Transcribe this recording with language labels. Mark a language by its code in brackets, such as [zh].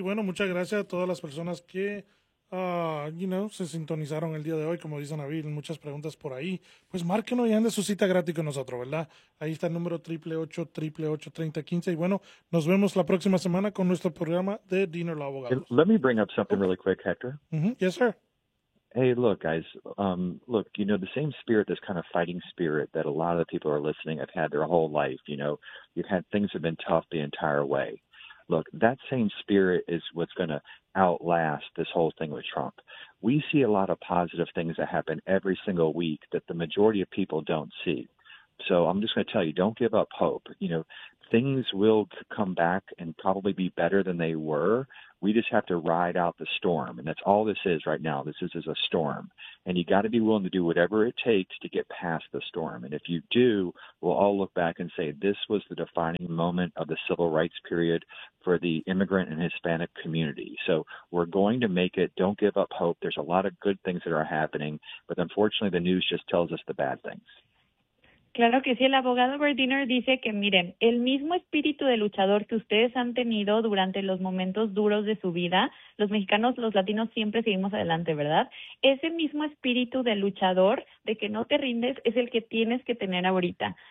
[es] Bueno, muchas gracias a todas las personas que se sintonizaron el día de hoy, como dice Nabil, muchas preguntas por ahí. Pues márquenos y ande su cita gratis con nosotros, ¿verdad? Ahí está el número 888-888-3015. Y bueno, nos vemos la próxima semana con nuestro programa de Dino el Abogado. [en] Let me bring up something really quick, Hector. Mm-hmm. Yes, sir. Hey, look, guys, the same spirit, this kind of fighting spirit that a lot of the people are listening have had their whole life, you know, you've had things have been tough the entire way. Look, that same spirit is what's going to outlast this whole thing with Trump. We see a lot of positive things that happen every single week that the majority of people don't see. So I'm just going to tell you, don't give up hope. You know, things will come back and probably be better than they were. We just have to ride out the storm. And that's all this is right now. This is a storm. And you got to be willing to do whatever it takes to get past the storm. And if you do, we'll all look back and say, this was the defining moment of the civil rights period for the immigrant and Hispanic community. So we're going to make it. Don't give up hope. There's a lot of good things that are happening. But unfortunately, the news just tells us the bad things. [es] Claro que sí, el abogado Berdiner dice que, miren, el mismo espíritu de luchador que ustedes han tenido durante los momentos duros de su vida, los mexicanos, los latinos siempre seguimos adelante, ¿verdad? Ese mismo espíritu de luchador, de que no te rindes, es el que tienes que tener ahorita.